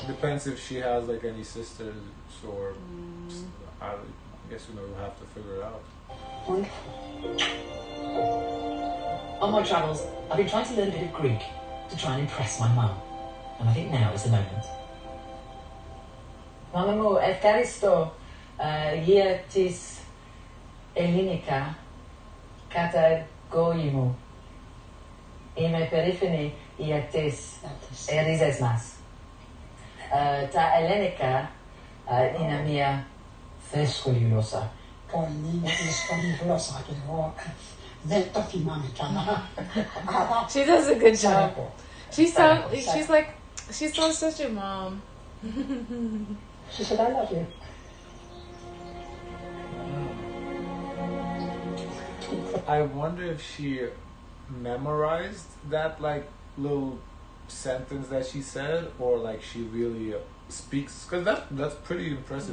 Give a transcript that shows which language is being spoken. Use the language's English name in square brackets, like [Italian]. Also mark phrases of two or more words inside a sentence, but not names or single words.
[English] Depends if she has like any sisters or I guess we'll have to figure it out. Wonderful. On my travels, I've been trying to learn a bit of Greek to try and impress my mum. And I think now is the moment. [Greek] Mama μου, ευχαριστώ για τις ελληνικά καταγωγή μου. Είμαι περήφανη για τις ρίζες μας. Τα ελληνικά είναι μια δύσκολη γλώσσα. Πολύ δύσκολη γλώσσα και εγώ δεν το θυμάμαι καλά. [English] She does a good job. She sounds such a mom. She said, I love you. I wonder if she memorized that like little sentence that she said, or like she really speaks, because that's pretty impressive.